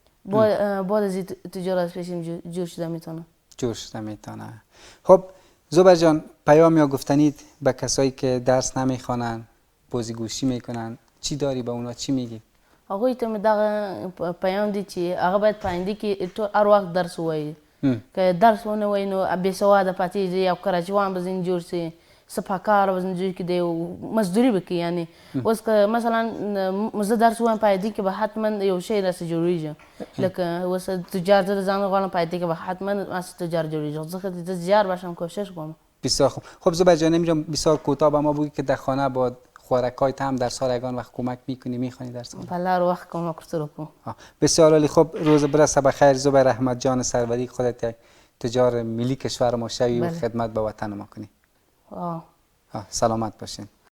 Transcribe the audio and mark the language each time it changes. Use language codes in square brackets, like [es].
[fa] بعد از تجارت پیشیم جور شده میتونه. جور شده میتونه. خب زبیر جان پیام یا گفتنی به کسایی که درس نمیخوانن بازیگوشی میکنن چی داری به اونا چی میگی؟ [ps] هغوی ته مې دغه پیام دی چې هغه باید په آینده کې ټول هر وخت درس ووایي که درس ونه وایي نو بېسواده پاتې دی او کراچیوان به ځینې جوړ سي سپاکار به ځینې جوړ کړي او مزدوري به کوي یعنې اوس که مثلا زه درس ووایم په آینده کې به حتما یو شی راسې جوړېږي لکه اوس تجار زه د ځان غواړم په آینده کې به حتما راسې تجار جوړېږي ځکه زه تجار باشم کوشش کوم. [fa] بسیار خوب. خب زبیر جان نمی‌دونم بسیار کوتاه به ما بگی که در خانه با خوارکایت هم در سال یگان وقت کمک میکنی میخوانی در سال؟ [ps] بله هر وقت کمک ورسره کوم. [fa] بسیار عالی. خب روز برسه بخیر زبیر احمد جان سروری خودت یک تجار ملی کشور ما شوی و خدمت به وطن ما کنی. سلامت باشین.